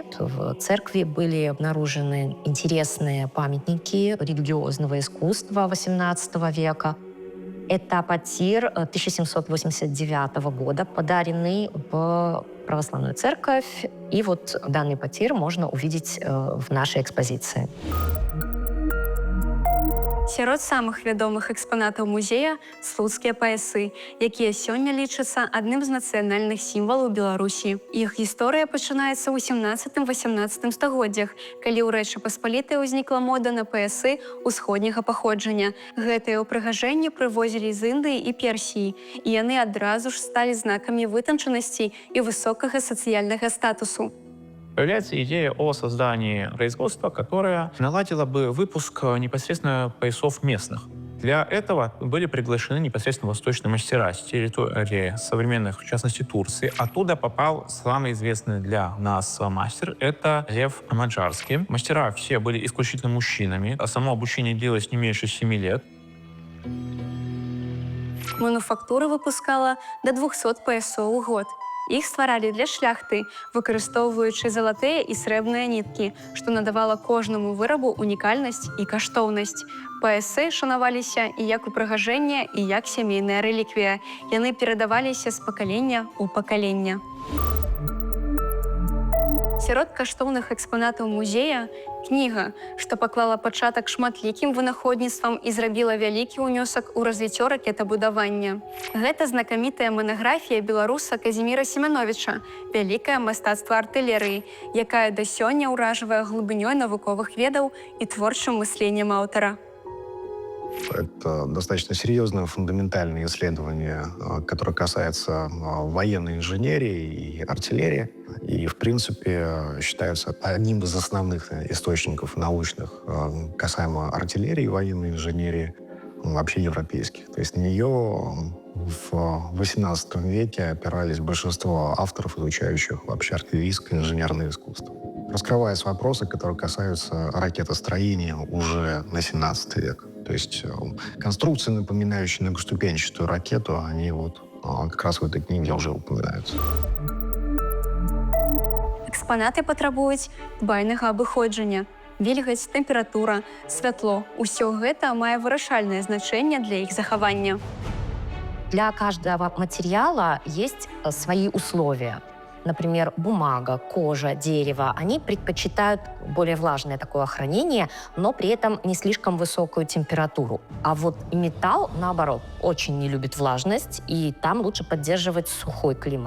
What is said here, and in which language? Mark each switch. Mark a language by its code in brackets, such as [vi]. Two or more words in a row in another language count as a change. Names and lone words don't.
[ru] В церкви были обнаружены интересные памятники религиозного искусства XVIII века. Это потир 1789 года, подаренный в православную церковь. И вот данный потир можно увидеть в нашей экспозиции. [be] Сярод самых вядомых экспанатаў музея слуцкія паясы, якія сёння лічацца адным з нацыянальных сімвалаў Беларусі. Іх гісторыя пачынаецца ў 17-18 стагоддзях, калі ў Рэчы Паспалітай узнікла мода на паясы ўсходняга паходжання. Гэтыя ўпрыгажэнні прывозілі з Індыі і Персіі, і яны адразу ж сталі знакамі вытанчанасці і высокага сацыяльнага статусу. [ru] Появляется идея о создании производства, которое наладило бы выпуск непосредственно поясов местных. Для этого были приглашены непосредственно восточные мастера с территории современных, в частности, Турции. Оттуда попал самый известный для нас мастер — это Лев Маджарский. Мастера все были исключительно мужчинами, а само обучение длилось не меньше 7 лет. [be] Мануфактура выпускала до 200 паясоў у год. Іх стваралі для шляхты, выкарыстоўваючы залатыя і срэбныя ніткі, што надавала кожнаму вырабу унікальнасць і каштоўнасць. Паясы шанаваліся і як упрыгажэнне, і як сямейная рэліквія. Яны перадаваліся з пакалення ў пакаленне. Сярод каштоўных экспанатаў музея кніга, што паклала пачатак шматлікім вынаходніцтвам і зрабіла вялікі ўнёсак у развіццё ракетабудавання. Гэта знакамітая манаграфія беларуса Казіміра Семяновіча «Вялікае мастацтва артылерыі», якая да сёння ўражвае глыбынёй навуковых ведаў і творчым мысленнем аўтара. [ru] Это достаточно серьезное фундаментальное исследование, которое касается военной инженерии и артиллерии. И, в принципе, считается одним из основных источников научных касаемо артиллерии и военной инженерии, вообще европейских. То есть на нее в XVIII веке опирались большинство авторов, изучающих вообще артиллерийское инженерное искусство. Раскрываются вопросы, которые касаются ракетостроения уже на XVII век. То есть конструкции, напоминающие многоступенчатую ракету, они вот как раз в этой книге уже упоминаются. [be] Экспанаты патрабуюць дбайнага абыходжання. Вільгаць, тэмпература, святло — усё гэта мае вырашальнае значэнне для іх захавання. [ru] Для каждого материала есть свои условия. Например, бумага, кожа, дерево, они предпочитают более влажное такое хранение, но при этом не слишком высокую температуру. А вот металл, наоборот, очень не любит влажность, и там лучше поддерживать сухой климат.